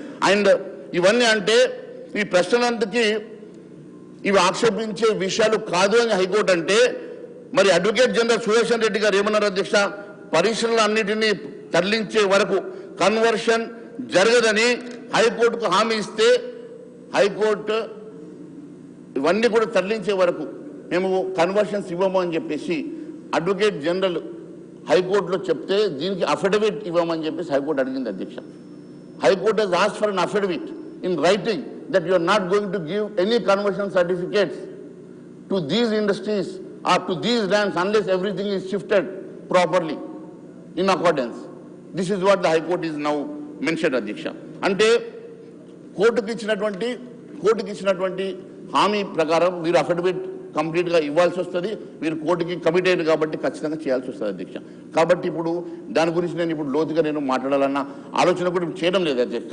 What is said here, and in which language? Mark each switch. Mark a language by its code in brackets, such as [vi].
[te] And ఇవన్నీ అంటే ఈ ప్రశ్నలంతకి ఇవి ఆక్షేపించే విషయాలు కాదు అని హైకోర్టు అంటే, మరి అడ్వకేట్ జనరల్ సుదర్శన్ రెడ్డి గారు ఏమన్నారు అధ్యక్ష, పరిశ్రమలన్నిటినీ తరలించే వరకు కన్వర్షన్ జరగదని హైకోర్టుకు హామీ ఇస్తే హైకోర్టు ఇవన్నీ కూడా తరలించే వరకు మేము కన్వర్షన్స్ ఇవ్వము అని చెప్పేసి అడ్వకేట్ జనరల్ హైకోర్టులో చెప్తే దీనికి అఫిడవిట్ ఇవ్వమని చెప్పేసి హైకోర్టు అడిగింది అధ్యక్ష. [en] High court has asked for an affidavit in writing that you are not going to give any conversion certificates to these industries or to these lands unless everything is shifted properly in accordance. This is what the High Court is now mentioned అధ్యక్ష. [te] అంటే కోర్టుకి ఇచ్చినటువంటి హామీ ప్రకారం మీరు affidavit కంప్లీట్గా ఇవ్వాల్సి వస్తుంది. మీరు కోర్టుకి కమిట్ అయ్యారు కాబట్టి ఖచ్చితంగా చేయాల్సి వస్తుంది అధ్యక్ష. కాబట్టి ఇప్పుడు దాని గురించి నేను ఇప్పుడు లోతుగా నేను మాట్లాడాలన్న ఆలోచన కూడా చేయడం లేదు అధ్యక్ష.